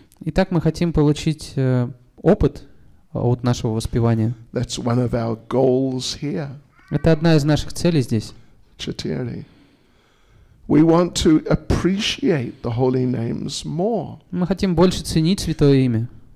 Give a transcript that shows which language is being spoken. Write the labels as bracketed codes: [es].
[ru] Итак, мы хотим получить опыт от нашего воспевания. [en] That's one of our goals here. [ru] Это одна из наших целей здесь. Chatiri. [en] We want to appreciate the holy names more. [ru] Мы хотим больше ценить Святое Имя.